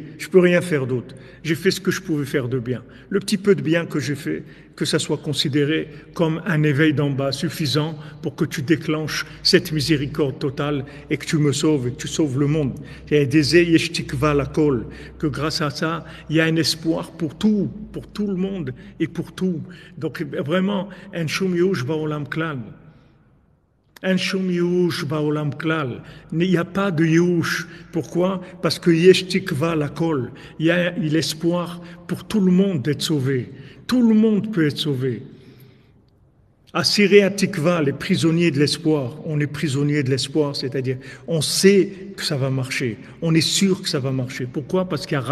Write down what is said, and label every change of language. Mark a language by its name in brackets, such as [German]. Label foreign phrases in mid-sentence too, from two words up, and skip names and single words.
[French] Je peux rien faire d'autre. J'ai fait ce que je pouvais faire de bien. Le petit peu de bien que j'ai fait, que ça soit considéré comme un éveil d'en bas suffisant pour que tu déclenches cette miséricorde totale et que tu me sauves et que tu sauves le monde. Il y a des [Hebrew] יש תקוה לכל, [French] que grâce à ça, il y a un espoir pour tout le monde et pour tout. Donc vraiment, [Hebrew] אין שום ייאוש בעולם כלל. אין שום ייאוש בעולם כלל. [French] Il n'y a pas de yush. Pourquoi? Parce que [Hebrew] יש תקוה לכל. [French] Il y a l'espoir pour tout le monde d'être sauvé. Tout le monde peut être sauvé. [Hebrew] אסירי התקוה, [French] les prisonniers de l'espoir. On est prisonnier de l'espoir, c'est-à-dire on sait que ça va marcher. On est sûr que ça va marcher.